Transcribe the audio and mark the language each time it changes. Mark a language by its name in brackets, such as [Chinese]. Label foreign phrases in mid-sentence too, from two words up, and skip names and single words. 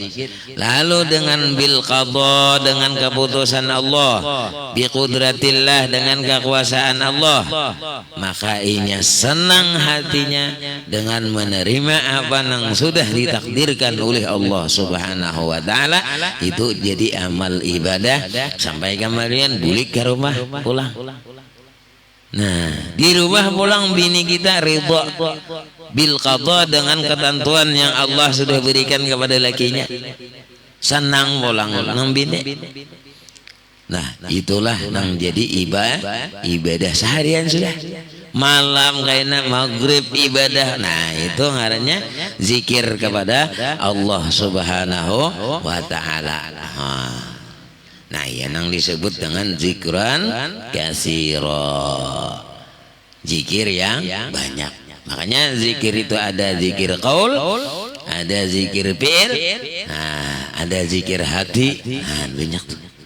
[Indonesian] Lalu dengan [Arabic] بالقضاء, [Indonesian] dengan keputusan Allah, [Arabic] بقدرة الله, [Indonesian] dengan kekuasaan Allah, maka ianya senang hatinya dengan menerima apa yang sudah ditakdirkan oleh Allah [Arabic] سبحانه وتعالى. [Banjar] Itu jadi amal ibadah sampai kemarin bulik ke rumah pulang. Nah, di rumah pulang bini kita [Arabic] رضا بالقضاء, [Banjar] dengan ketentuan yang Allah sudah berikan kepada lakinya. Senang pulang nang bini. Nah, itulah yang jadi ibadah seharian sudah. [Indonesian] Malam kayaknya maghrib ibadah. [Banjar] Nah, itu ngarannya zikir kepada Allah [Arabic] سبحانه وتعالى. [Indonesian] Nah, yang disebut dengan [Arabic] ذكرا كثيرا, [Indonesian] zikir yang banyak. Makanya zikir itu ada zikir qaul, ada zikir fi'il, nah, ada zikir hati, nah, banyak tuh.